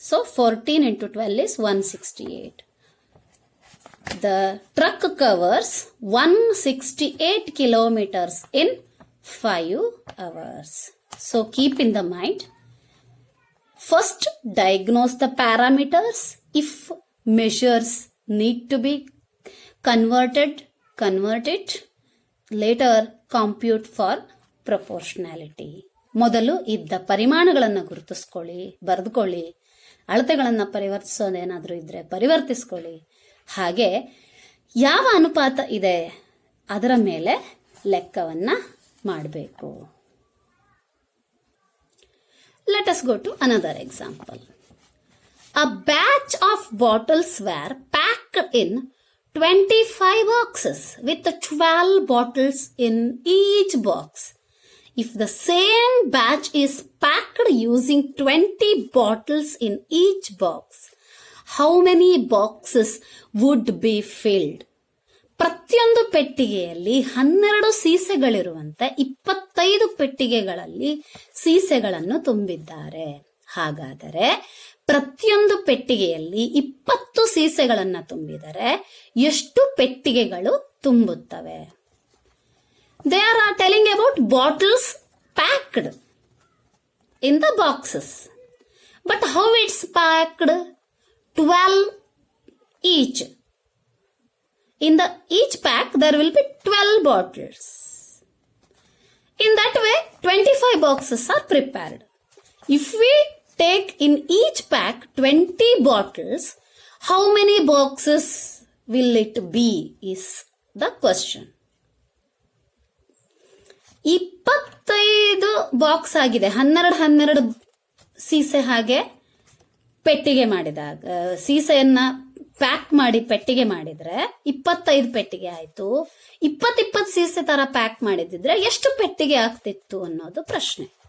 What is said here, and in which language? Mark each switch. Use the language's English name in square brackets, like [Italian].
[English] So 14 into 12 is 168. The truck covers 168 kilometers in 5 hours. So keep in the mind, first diagnose the parameters. If measures need to be converted, convert it. Later compute for proportionality. [Kannada] ಮೊದಲು ಇದ್ದ ಪರಿಮಾಣಗಳನ್ನು ಗುರುತಿಸ್ಕೊಳ್ಳಿ, ಬರೆದುಕೊಳ್ಳಿ. ಅಳತೆಗಳನ್ನು ಪರಿವರ್ತಿಸೋದೇನಾದರೂ ಇದ್ರೆ ಪರಿವರ್ತಿಸ್ಕೊಳ್ಳಿ. ಹಾಗೆ ಯಾವ ಅನುಪಾತ ಇದೆ ಅದರ ಮೇಲೆ ಲೆಕ್ಕವನ್ನ ಮಾಡಬೇಕು. [English] Let us go to another example. A batch of bottles were packed in 25 boxes with 12 bottles in each box. If the same batch is packed using 20 bottles in each box, how many boxes would be filled? [Kannada] ಪ್ರತಿಯೊಂದು ಪೆಟ್ಟಿಗೆಯಲ್ಲಿ 12 ಸೀಸೆಗಳಿರುವಂತೆ 25 ಪೆಟ್ಟಿಗೆಗಳಲ್ಲಿ ಸೀಸೆಗಳನ್ನು ತುಂಬಿದ್ದಾರೆ. ಹಾಗಾದರೆ ಪ್ರತಿಯೊಂದು ಪೆಟ್ಟಿಗೆಯಲ್ಲಿ 20 ಸೀಸೆಗಳನ್ನು ತುಂಬಿದರೆ ಎಷ್ಟು ಪೆಟ್ಟಿಗೆಗಳು ತುಂಬುತ್ತವೆ? [English] They are telling about bottles packed in the boxes. But how it's packed? 12 each. In the each pack there will be 12 bottles. In that way 25 boxes are prepared. If we take in each pack 20 bottles, how many boxes will it be is the question. [Kannada] 25 box ಆಗಿದೆ. 12 ಸೀಸೆ ಹಾಗೆ ಪೆಟ್ಟಿಗೆ ಮಾಡಿದಾಗ, ಸೀಸೆಯನ್ನ pack ಮಾಡಿ ಪೆಟ್ಟಿಗೆ ಮಾಡಿದ್ರೆ 25 ಪೆಟ್ಟಿಗೆ ಆಯ್ತು. 20 ಸೀಸೆ ತರ ಪ್ಯಾಕ್ ಮಾಡಿದ್ರೆ ಎಷ್ಟು ಪೆಟ್ಟಿಗೆ ಆಗ್ತಿತ್ತು ಅನ್ನೋದು ಪ್ರಶ್ನೆ.